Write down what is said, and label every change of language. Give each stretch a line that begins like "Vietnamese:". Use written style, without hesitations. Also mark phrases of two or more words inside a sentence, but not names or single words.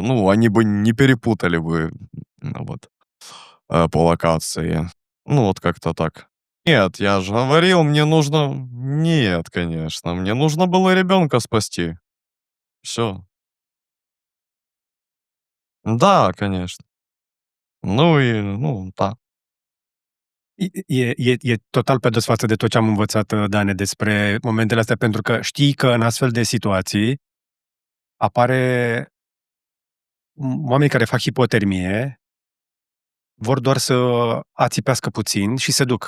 Russian: Ну, они бы не перепутали бы вот, по локации. Ну, вот как-то так. Нет, я же говорил, мне нужно... Нет, конечно, мне нужно было ребенка спасти. Все. Да, конечно. Ну и, ну, да.
Romanian: E total pe dos față de tot ce am învățat, Dane, despre momentele astea, pentru că știi că în astfel de situații apare oamenii care fac hipotermie, vor doar să ațipească puțin și se duc.